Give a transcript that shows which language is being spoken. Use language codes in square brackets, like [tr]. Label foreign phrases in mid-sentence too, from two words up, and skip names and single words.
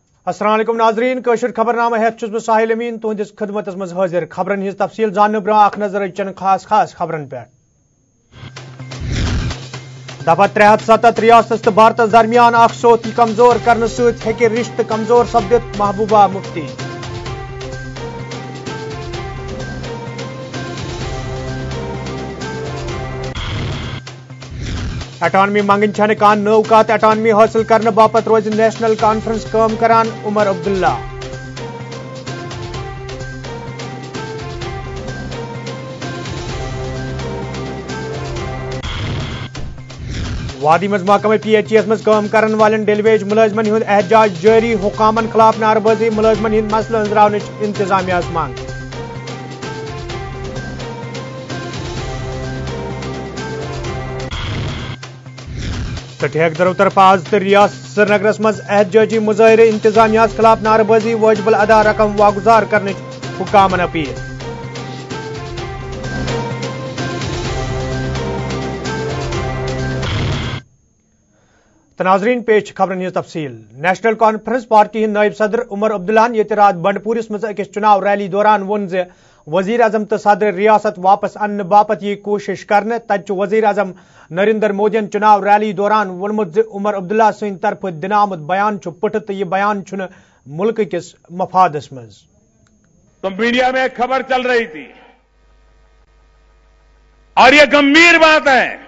[ks] अस्सलाम वालेकुम नाजरीन कशर खबरनामा हेत बह साहिल अमीन तुहदिस खिदमत मज हाजिर खबरन हिज तफसील जानने ब्रोह अख नजर चन खास खबरन पे दफा 377 रियासत तो भारत दरमियान सोती कमजोर करने सत्य रिश्त कमजोर सपदित महबूबा मुफ्ती एटॉनमी मंगन छन कान नव कत एटॉनमी हासिल करने बापत रोज नेशनल कॉन्फ्रेंस काम करान उमर अब्दुल्ला वादी मज महकमे PHES मज काम करन वालन डेलीवेज मुलाजमन हुंद एहतजाज जारी हुकामन खिलाफ नारबाजी मुलाजमन हिंद मसला अंजरावन इंतजामिया मांग तो ठेकेदारों तरफ आज तो रियासत श्रीनगरस मज एहतजाजी मुजाहिरे इंतजामिया खिलाफ नारबाजी वाजिबुल अदा रकम वागुजार करने हुकामन अपील नाजरीन पेश खबरन हिज तफसील नेशनल कॉन्फ्रेंस पार्टी हिंद नायब सदर उमर अब्दुल्ला ये रात बंडपूरिस मज अकिस चुनाव रैली दौरान वोन जे वजीर अजम तो सदर रियासत वापस अन्न बापत ये कोशिश करने तत वजीर अजम नरेंद्र मोदी चुनाव रैली दौरान वोनमुत उमर अब्दुल्ला सद तरफ दिन आमुत बयान पुट तो यह बयान मुल्क किस मफादस मज [hi] तो मीडिया में खबर चल रही थी और यह गंभीर बात है।